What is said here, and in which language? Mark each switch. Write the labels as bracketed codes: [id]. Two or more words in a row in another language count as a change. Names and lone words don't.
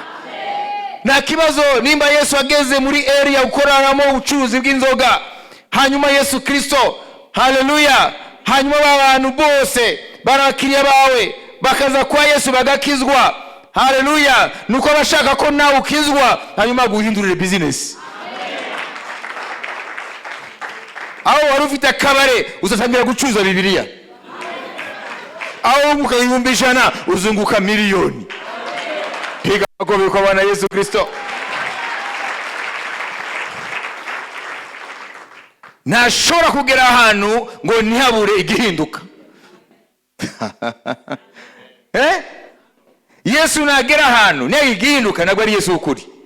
[rw] Nta kibazo nimba Yesu ageze muri area ukoraramo ubucuruzi bw'inzoga, hanyuma Yesu Kristo, hallelujah, hanyuma abantu bose barakiriye bawe bakaza kwa Yesu bagakizwa, hallelujah, nuko bashaka ko nawe ukizwa, hanyuma guhindurire business. Aho wari ufite akabare uzatangira gucuruza Bibiliya. Aho ukayumva 100 uzunguka miliyoni. [sw] Piga makofi kwa Bwana Yesu Kristo. [rw] Ntashobora kugera ahantu ngo ntihabure igihinduka. Yesu nagera ahantu ntigihinduka, ntabwo ari Yesu ukuri.